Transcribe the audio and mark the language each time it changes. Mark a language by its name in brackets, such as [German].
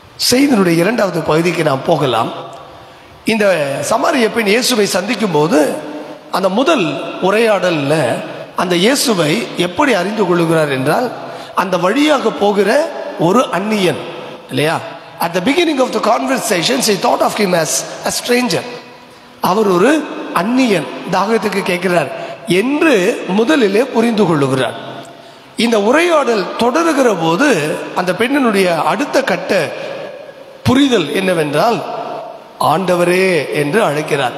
[Tamil] செய்தியினுடைய இரண்டாவது பகுதிக்கு நாம் போகலாம். இந்த சமாரிய பெண் இயேசுவை சந்திக்கும் போது அந்த முதல் உரையாடல்ல அந்த இயேசுவை எப்படி அறிந்து கொள்ளுகிறார் என்றால், அந்த வழியாக போகிற ஒரு அந்நியன் இல்லையா? [English] At the beginning of the conversation she thought of him as a stranger. [Tamil] அவர் ஒரு அந்நியன், தாகத்துக்கு கேட்கிறார் என்று முதலிலே புரிந்து கொள்ளுகிறார். இந்த உரையாடல் தொடருகிற போது அந்த பெண்ணினுடைய அடுத்த கட்ட புரிதல் என்னவென்றால், ஆண்டவரே என்று அழைக்கிறார்.